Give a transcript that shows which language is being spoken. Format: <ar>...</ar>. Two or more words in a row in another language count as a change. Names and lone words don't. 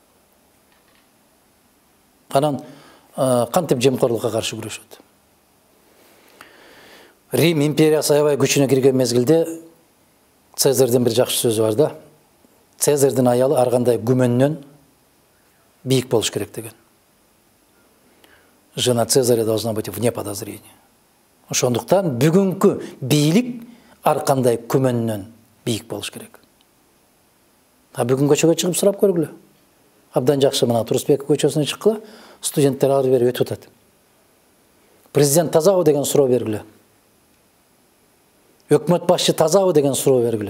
<ky>Анан кантип жемкорлукка каршы күрөшөт. Рим империясы аябай күчүнө кирген мезгилде Цезарьдын бир жакшы сөзү бар да. Цезарьдын аялы ар кандай күмөндөн бийик болуш керек деген.</ky> <ru>Жена Цезаря должна быть вне подозрения.</ru> <ky>Ошондуктан бүгүнкү бийлик ар кандай күмөндөн бийик болуш керек. Бүгүн көчөгө чыгып сурап көргүлө. Абдан жакшы, мына Турусбек көчөсүнө чыккыла, студенттер ары бери өтүп атат. Президент тазабы деген суроо бергиле. Өкмөт башчы тазабы деген суроо бергиле.</ky>